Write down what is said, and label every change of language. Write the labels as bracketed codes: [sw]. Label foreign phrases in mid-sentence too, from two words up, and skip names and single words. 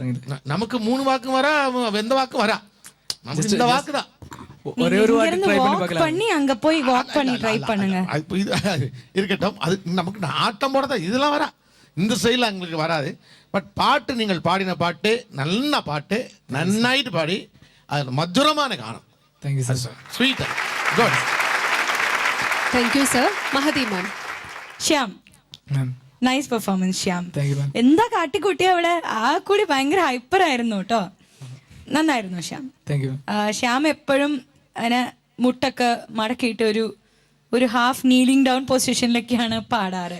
[ta] நமக்கு 3 வாக்கும் வரா, எந்த வாக்கும் வரா. நமக்கு இந்த வாக்கு தான். ஒரே ஒரு வாட்டி ட்ரை பண்ணி பார்க்கலாம். பண்ணி அங்க போய் வாக் பண்ணி ட்ரை பண்ணுங்க. இது இருக்கட்டும். அது நமக்கு ஆட்டம் போடதான் இதெல்லாம் வரா. இந்த சைடில் எங்களுக்கு வராது. [ml] ബട്ട് പാട്ട് നിങ്ങൾ പാടിയ പാട്ട് നല്ല പാട്ട്, നന്നായിട്ട് പാടി അത് മധുരമായ ഗാനം. [en] thank you sir. sweet good. thank you sir. മഹതി മാം. ശ്യാം, മാം nice performance ശ്യാം. thank you ma'am. [ml] എന്താ കാട്ടിക്കുട്ടിയ അവിടെ ആ കൂടി ഭയങ്കര ഹൈപ്പർ ആയിരുന്നു കേട്ടോ. നന്നായിരുന്നു ശ്യാം. [en] thank you. [ml] ശ്യാം എപ്പോഴും അങ്ങനെ മുട്ടൊക്കെ മടക്കിയിട്ട് ഒരു [en] half kneeling down [ml] പൊസിഷനിലൊക്കെയാണ് പാടാറ്.